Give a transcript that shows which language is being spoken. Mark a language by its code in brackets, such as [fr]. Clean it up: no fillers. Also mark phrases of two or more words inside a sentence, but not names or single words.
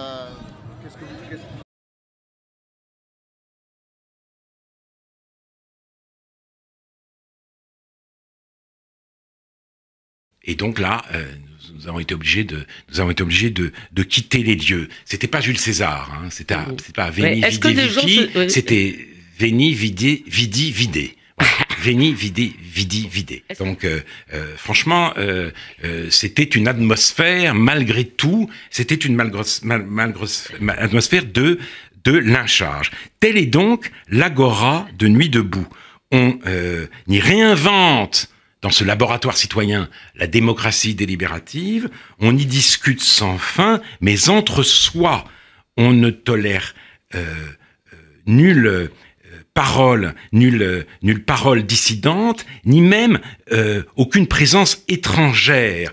[fr] Et donc là, nous avons été obligés de quitter les lieux. C'était pas Jules César, hein, c'était pas [la] Veni Vidi Vici, [fr] c'était [la] Veni Vidi Vidi. [fr] Voilà. [la] Veni Vidi Vidi Vidi. [fr] Donc franchement, c'était une atmosphère malgré tout, c'était une atmosphère de lynchage. Telle est donc l'agora de Nuit debout. On y réinvente dans ce laboratoire citoyen la démocratie délibérative, on y discute sans fin, mais entre soi, on ne tolère nulle parole dissidente, ni même aucune présence étrangère.